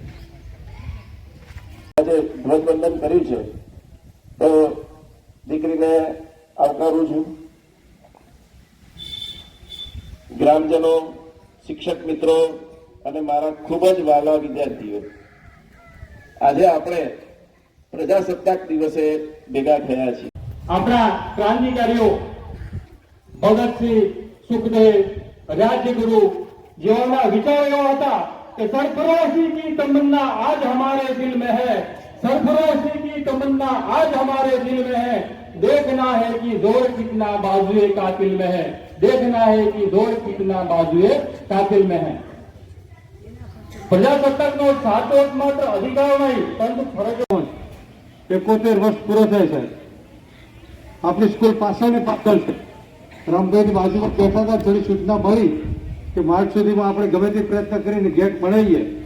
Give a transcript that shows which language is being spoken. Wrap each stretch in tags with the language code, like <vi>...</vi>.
<gu>આજે ધ્વજવંદન કર્યું છે તો દીકરીને આવકારું છું. ગ્રામજનો, શિક્ષક મિત્રો અને મારા ખૂબ જ વહાલા વિદ્યાર્થીઓ, આજે આપણે પ્રજાસત્તાક દિવસે ભેગા થયા છીએ. આપણા ક્રાંતિકારીઓ ભગતસિંહ, સુખદેવ, રાજ્યગુરુ જેઓના વિચારો એવા હતા</gu> <hi>कि सरफरोशी की तमन्ना आज हमारे दिल में है, सरफरोशी की तमन्ना आज हमारे दिल में है, देखना है कि जोर कितना बाजुए कातिल में है, देखना है कि जोर कितना बाजुए कातिल में है.</hi> <gu>પ્રજાસત્તાકનો સાચો માત્ર અધિકાર નહીં પરંતુ ફરજો. 71 વર્ષ પૂરો થાય છે. આપણી સ્કૂલ પાછળને પાછળ છે. રામભાઈની બાજુમાં બેઠા હતા, થોડી સૂચના મળી કે માર્ચ સુધીમાં આપણે ગમે તે પ્રયત્ન કરીને ગેટ બનાવીએ.</gu>